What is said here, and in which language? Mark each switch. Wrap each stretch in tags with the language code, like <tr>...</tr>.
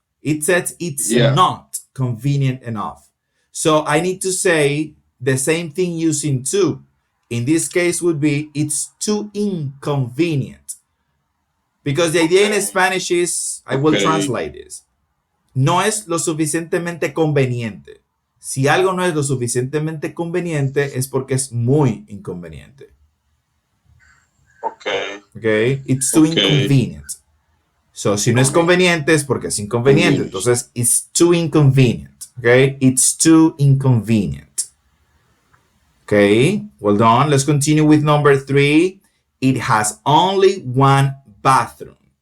<en>It says it's not convenient enough. So I need to say the same thing using too. In this case would be, it's too inconvenient. Because the idea in Spanish is, I will translate this.</en> <es>No es lo suficientemente conveniente. Si algo no es lo suficientemente conveniente, es porque es muy inconveniente.</es> <en>Okay, it's too inconvenient.</en> <es>So, si no es conveniente, es porque es inconveniente.</es> <en>Entonces, it's too inconvenient. Okay, it's too inconvenient. Okay, well done. Let's continue with number 3. It has only one bathroom.</en>